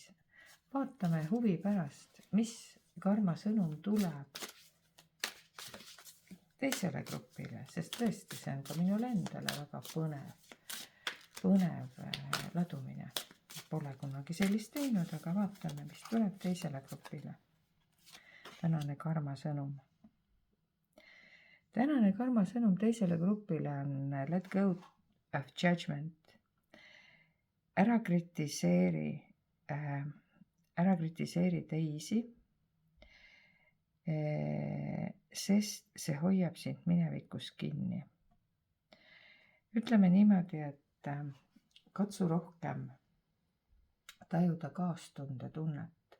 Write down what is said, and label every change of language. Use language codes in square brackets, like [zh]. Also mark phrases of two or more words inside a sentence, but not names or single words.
[et] Vaatame huvi pärast, mis karmasõnum tuleb teisele grupile, sest tõesti see on ka minule endale väga põnev ladumine. Pole kunagi sellist teinud, aga vaatame, mis tuleb teisele grupile. Tänane karmasõnum. Tänane karmasõnum teisele grupile on [en] let go of judgment. [et] Ära kritiseeri teisi, sest see hoiab sind minevikus kinni. Ütleme niimoodi, et katsu rohkem tajuda kaastunde tunnet.